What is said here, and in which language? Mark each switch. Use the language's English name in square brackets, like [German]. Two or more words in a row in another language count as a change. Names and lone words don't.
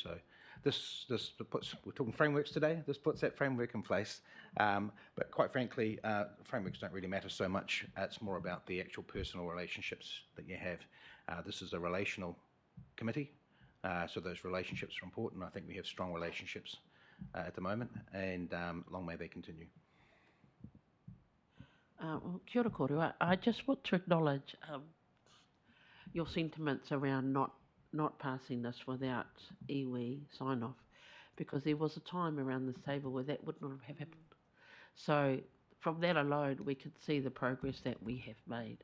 [English] So this puts, we're talking frameworks today, this puts that framework in place, but quite frankly, frameworks don't really matter so much. It's more about the actual personal relationships that you have. This is a relational committee, so those relationships are important. I think we have strong relationships at the moment, and long may they continue. Well, [Māori] kia ora kōrua. [English] I just want to acknowledge your sentiments around not passing this without iwi sign-off, because there was a time around this table where that would not have happened. So from that alone, we could see the progress that we have made.